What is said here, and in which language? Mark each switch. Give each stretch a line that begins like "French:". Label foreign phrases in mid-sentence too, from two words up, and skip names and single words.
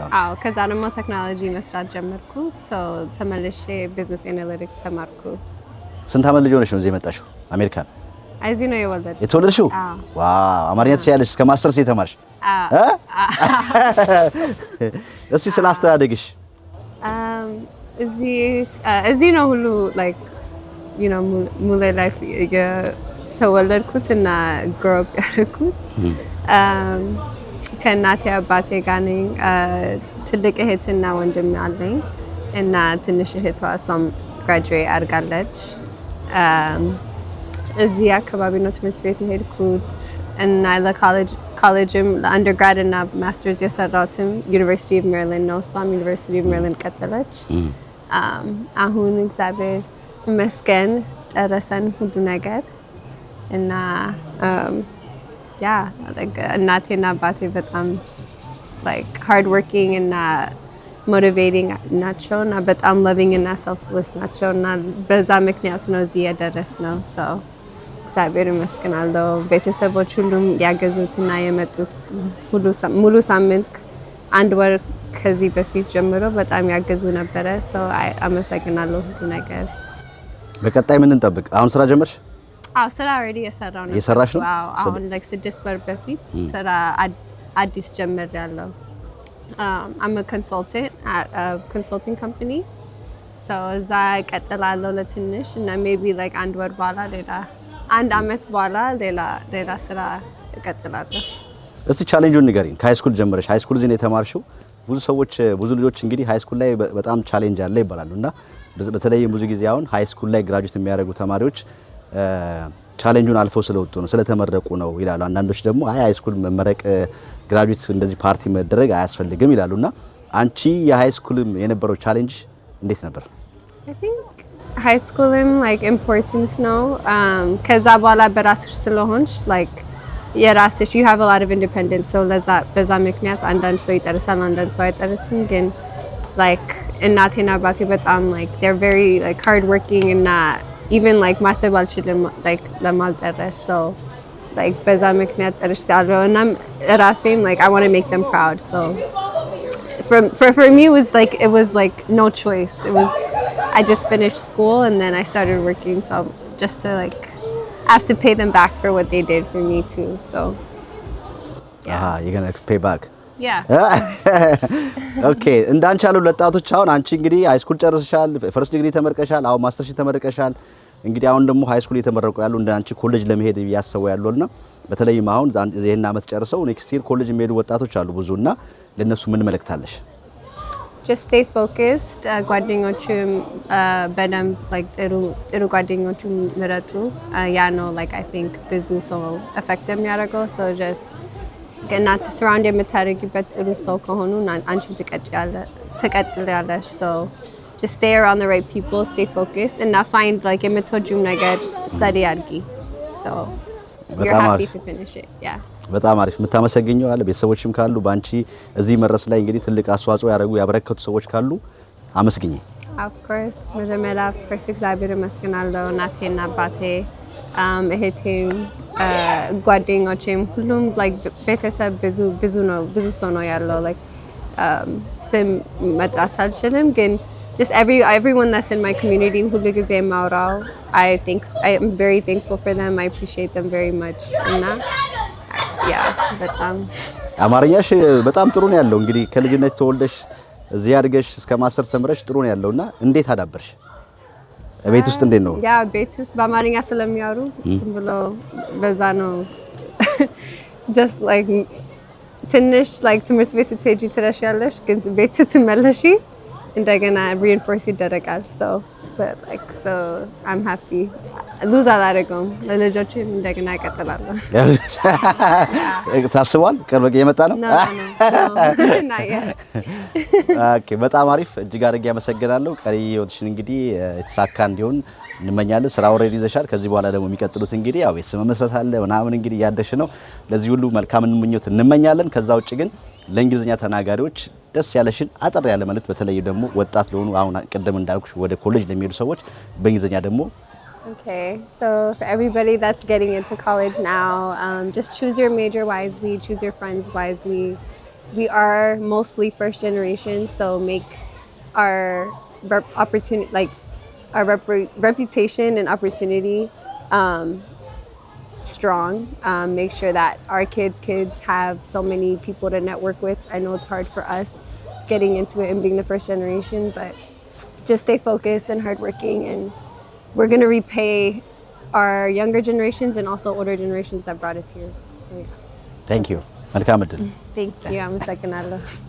Amharic: አዎ፣ ከዛ ደግሞ ቴክኖሎጂ መስራት ጀመርኩ። ተመልሼ
English: business analytics
Amharic: ተማርኩ። ስንት ዓመት ልጅ ሆነሽ ነው እዚህ የመጣሽው አሜሪካን? እዚህ ነው የተወለድሽው? ዋው! አማርኛ ትችያለሽ? እስከ ማስተርስ የተማርሽ? እስቲ ስለ አስተዳደግሽ። እዚህ ነው ሁሉ
English: like you know
Amharic: ሙሉ ላይፍ የተወለድኩት እና
English: grow up
Amharic: ያደረኩት። ከእናቴ አባቴ ጋር ነኝ። ትልቅ እህትና ወንድም አለኝ እና ትንሽ እህቷ እሷም graduate አድርጋለች። እዚህ አካባቢ ነው ትምህርት ቤት የሄድኩት እና ለኮሌጅም ለአንደርግራድ እና ማስተርስ የሰራሁትም ዩኒቨርሲቲ ኦፍ ሜሪላንድ ነው። እሷም ዩኒቨርሲቲ ኦፍ ሜሪላንድ ቀጠለች። አሁን እግዚአብሔር ይመስገን ጨረሰን ሁሉ ነገር እና እናቴና አባቴ በጣም
English: like hard working
Amharic: እና motivating ናቸው እና በጣም loving እና selfless ናቸው እና በዛ ምክንያት ነው እዚህ የደረስነው። እግዚአብሔር ይመስገናለሁ። ቤተሰቦች ሁሉም ያገዙትና የመጡት ሙሉ ሳምንት 1 ወር ከዚህ በፊት ጀምሮ በጣም ያገዙ ነበረ። አመሰግናለሁ ሁሉ ነገር። በቀጣይ ምን እንጠብቅ? አሁን ስራ ጀመርሽ? አዎ፣ ስራ already የሰራው ነው። እየሰራሽ ነው? አሁን like 6 ወር በፊት ስራ አዲስ ጀምሬያለሁ።
English: I'm a consultant at a consulting company.
Amharic: እዛ እቀጥላለሁ ለትንሽ እና
English: maybe like
Amharic: 1 ወር በኋላ አንድ አመት በኋላ ሌላ ስራ እቀጥላለሁ። እስቲ ቻሌንጁን ንገሪኝ። ከሃይስኩል ጀምረሽ ሃይስኩል እዚህ ነው የተማርሽው። ብዙ ልጆች እንግዲህ ሃይስኩል ላይ በጣም ቻሌንጅ አለ ይባላሉ እና በተለይም ብዙ ጊዜ አሁን ሃይስኩል ላይ ግራጁዌት የሚያደርጉ ተማሪዎች ቻሌንጁን አልፈው ስለወጡ ነው ስለተመረቁ ነው ይላሉ። አንዳንዶች ደግሞ ሃይስኩል መመረቅ ግራጁዌት እንደዚህ ፓርቲ መደረግ አያስፈልግም ይላሉና አንቺ የሃይስኩልም የነበረው ቻሌንጅ እንዴት ነበር?
English: I think high school like
Amharic: important ነው። ከዛ በኋላ በራስሽ ስለሆንሽ like የራስሽ
English: you have a lot of independence so
Amharic: በዛ ምክንያት አንዳንድ ሰው ይጠርሳል አንዳንድ ሰው አይጠርስም ግን like እናቴና አባቴ በጣም
English: like they're very like hard working
Amharic: እና
English: even like
Amharic: ማሰብ አልችልም like ለማልጠረስ
English: so like
Amharic: በዛ ምክንያት ጠርሻለሁ እና ራሴም
English: like I want to make them proud so for me it was like no choice it was I just finished school and then I started working so just to like I have to pay them back for what they did for me too so yeah you're going to pay back yeah
Amharic: okay እንዳንቺ ያሉ ወጣቶች አሁን አንቺ እንግዲህ
English: high school
Amharic: ጨርሰሻል
English: first degree
Amharic: ተመርቀሻል አሁን ማስተርስ ተመርቀሻል እንግዲህ አሁን ደግሞ
English: high school
Amharic: የተመረቁ ያሉ እንዳንቺ ኮሌጅ ለመሄድ ያሰቡ ያሉና በተለይም አሁን ይሄን አመት ጨርሰው
English: next year
Amharic: ኮሌጅ የሚሄዱ ወጣቶች አሉ ብዙና ለነሱ ምን መልእክታለሽ
English: just stay focused
Amharic: ጓደኞችም በደንብ
English: like
Amharic: ጥሩ ጓደኞችም ምረጡ ያ ነው
English: like I think
Amharic: ብዙ ሰው
English: affect የሚያደርገው so just ገናት surround
Amharic: የምታደርጊበት ጥሩ ሰው ከሆኑ አንቺም ትቀጥያለሽ
English: so just stay around the right people stay focused and find like
Amharic: የምትወጂው ነገር
English: study አድርጊ so you're happy to finish it yeah
Amharic: በጣም አሪፍ የምታመሰግኘው አለ ቤተሰቦችም ካሉ ባንቺ እዚህ መድረስ ላይ እንግዲህ ትልቅ አስተዋጽኦ ያበረከቱ ሰዎች ካሉ አመስግኝ
English: of course
Amharic: መጀመሪያ first እግዚአብሔር መስገናለሁ እናቴና አባቴ እህቴም ጓደኞቼም ሁሉም like ቤተሰብ ብዙ ሰው ነው ያለው like ስም መጥራት አልችልም ግን
English: just everyone that's in my community
Amharic: ሁሉ ጊዜ ማውራው
English: I am very thankful for them I appreciate them very much
Amharic: እና yeah በጣም አማርኛሽ በጣም ጥሩ ነው ያለው እንግዲህ ከልጅነት ተወልደሽ እዚህ አድገሽ እስከ ማስተር ተምረሽ ጥሩ ነው ያለውና እንዴት አዳበርሽ ቤት ውስጥ እንዴት ነው ያ ቤት ውስጥ በአማርኛ ስለሚያወሩ ዝም ብሎ በዛ ነው
English: just like
Amharic: ትንሽ like ትምህርት ቤት ስትሄጂ ትረሻለሽ ግን ቤት ስትመለሺ እንደገና reinforce ይደረጋል
English: so I'm happy
Amharic: lose አላደረገውም ለልጆችም እንደገና እቀጥላለሁ ታስቧል ቅርብ የመጣ ነው ኦኬ በጣም አሪፍ እጅግ አድርጌ አመሰግናለሁ ቀሪ ህይወትሽን እንግዲህ የተሳካ እንዲሆን እንመኛለን ስራ ኦሬዲ ይዘሻል ከዚህ በኋላ ደግሞ የሚቀጥሉት እንግዲህ ያው ቤተሰብ መመስረት አለ ምናምን እንግዲህ ያደሽ ነው ለዚህ ሁሉ መልካም ምኞት እንመኛለን ከዛ ውጭ ግን ለእንግሊዝኛ ተናጋሪዎች ደስ ያለሽን አጠር ያለ ማለት በተለይ ደግሞ ወጣት ለሆኑ አሁን ቀደም እንዳልኩሽ ወደ ኮሌጅ ለሚሄዱ ሰዎች በእንግሊዝኛ ደግሞ
English: Okay, so for everybody that's getting into college now, just choose your major wisely, choose your friends wisely. We are mostly first generation, so make our opportunity, like our reputation and opportunity strong. Make sure that our kids have so many people to network with. I know it's hard for us getting into it and being the first generation, but just stay focused and hardworking and we're going to repay our younger generations and also older generations that brought us here. So yeah. Thank you.
Amharic: መልካም እድል
English: Thank you.
Amharic: አመሰግናለሁ.